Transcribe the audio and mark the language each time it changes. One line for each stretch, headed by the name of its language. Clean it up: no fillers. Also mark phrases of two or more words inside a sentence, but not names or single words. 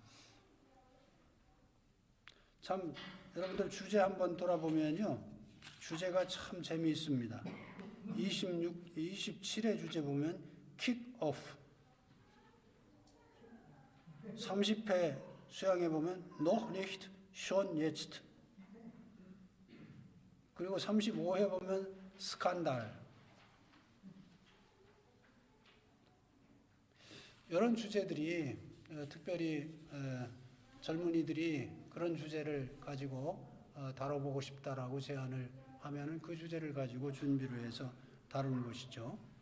Korean: 참 여러분들 주제 한번 돌아보면요. 주제가 참 재미있습니다. 27의 주제 보면 킥오프 30회 수양해 보면
German: noch nicht, schon jetzt
Korean: 그리고 35회 보면 스칸달 이런 주제들이 특별히 젊은이들이 그런 주제를 가지고 다뤄보고 싶다라고 제안을 하면은 그 주제를 가지고 준비를 해서 다루는 것이죠.